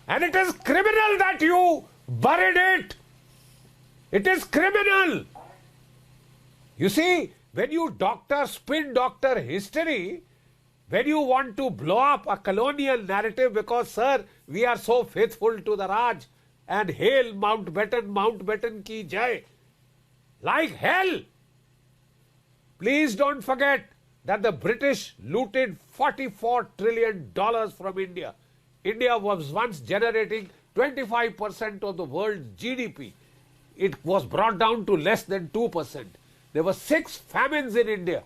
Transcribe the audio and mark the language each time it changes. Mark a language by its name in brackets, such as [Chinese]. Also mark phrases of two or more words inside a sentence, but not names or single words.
[English] And it is criminal that you buried it. It is criminal. You see, when you spin doctor history, when you want to blow up a colonial narrative because, sir, we are so faithful to the Raj and hail Mountbatten [Hindi] की जय, [English] like hell. Please don't forget that the British looted $44 trillion from India. India was once generating 25% of the world's GDP. It was brought down to less than 2%. There were 6 famines in India.